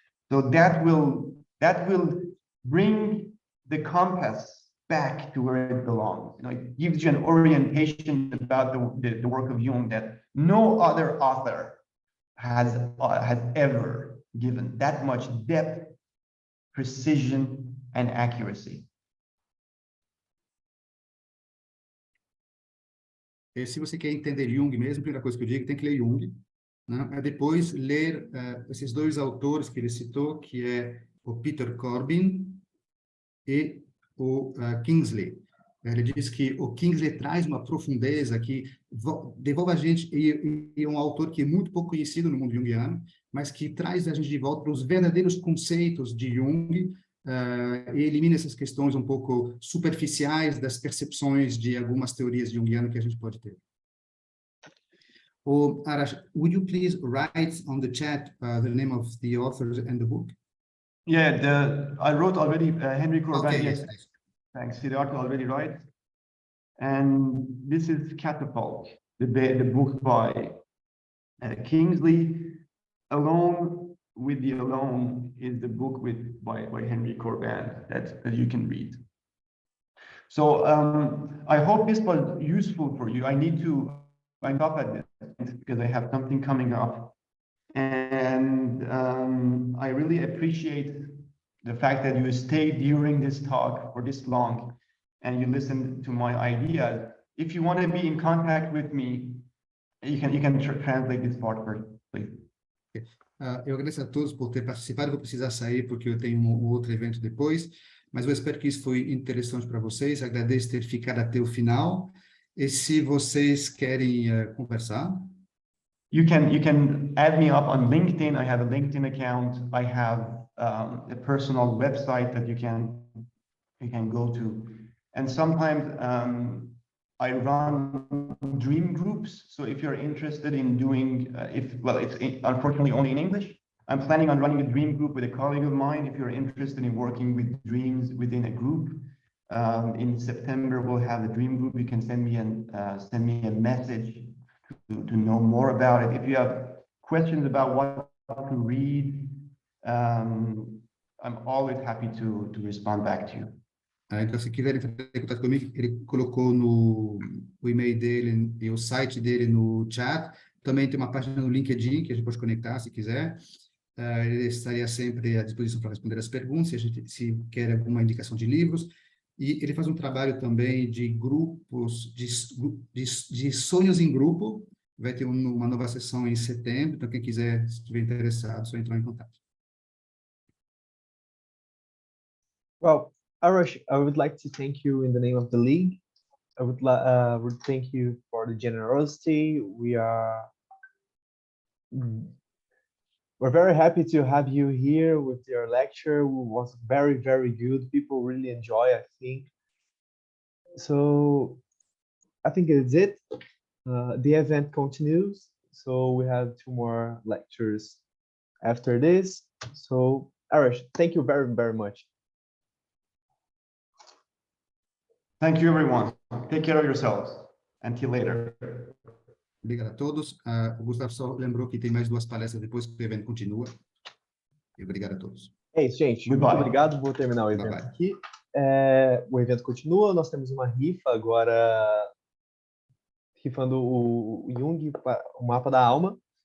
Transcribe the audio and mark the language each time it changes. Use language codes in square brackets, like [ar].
[en] So that will bring the compass back to where it belongs. You know, it gives you an orientation about the work of Jung that no other author has ever given, that much depth, precision, and accuracy. [pt] E se você quer entender Jung mesmo, a primeira coisa que eu digo, tem que ler Jung, né? Depois ler esses dois autores que ele citou, que é o Peter Corbin e o Kingsley. Ele diz que o Kingsley traz uma profundeza que devolve a gente, e é um autor que é muito pouco conhecido no mundo junguiano, mas que traz a gente de volta para os verdadeiros conceitos de Jung, e elimina essas questões um pouco superficiais das percepções de algumas teorias junguianas que a gente pode ter. [en] Arash, would you please write on the chat the name of the authors and the book? Yeah, I wrote already Henry Corbin. Okay, yes. Thanks, Siddhartha already right. And this is Catafalque, the book by Kingsley. Alone with the Alone is the book by Henry Corbin that you can read. So I hope this was useful for you. I need to wind up at this because I have something coming up. And I really appreciate the fact that you stayed during this talk for this long and you listened to my ideas. If you want to be in contact with me, you can translate this part first, please. [pt] Eu agradeço a todos por ter participado. Eu vou precisar sair porque eu tenho um outro evento depois, mas eu espero que isso foi interessante para vocês. Agradeço ter ficado até o final. E se vocês querem conversar, [en] You can add me up on LinkedIn. I have a LinkedIn account. I have a personal website that you can go to, and sometimes I run dream groups. So if you're interested in doing, it's unfortunately only in English. I'm planning on running a dream group with a colleague of mine. If you're interested in working with dreams within a group, in September we'll have a dream group. You can send me a message to know more about it. If you have questions about what to read, I'm always happy to respond back to you. [pt] Então, se quiserem entrar em contato comigo, ele colocou o e-mail dele e o site dele no chat. Também tem uma página no LinkedIn que a gente pode conectar, se quiser. Ele estaria sempre à disposição para responder as perguntas, se quer alguma indicação de livros. E ele faz um trabalho também de grupos, de sonhos em grupo. Vai ter uma nova sessão em setembro, então quem quiser, se estiver interessado, só entrar em contato. [en] Well, Arash, I would like to thank you in the name of the league. I would thank you for the generosity. We're very happy to have you here with your lecture. It was very, very good. People really enjoy, I think. So I think it's it. The event continues. So we have 2 more lectures after this. So Arash, thank you very, very much. Thank you, everyone. Take care of yourselves. Until later. [pt] Obrigado a todos. O Gustavo só lembrou que tem mais 2 palestras depois que o evento continua. E obrigado a todos. É isso, gente. [en] Goodbye. [pt] Muito obrigado. Vou terminar o evento aqui. O evento continua. Nós temos uma rifa agora, rifando o Jung, o mapa da alma.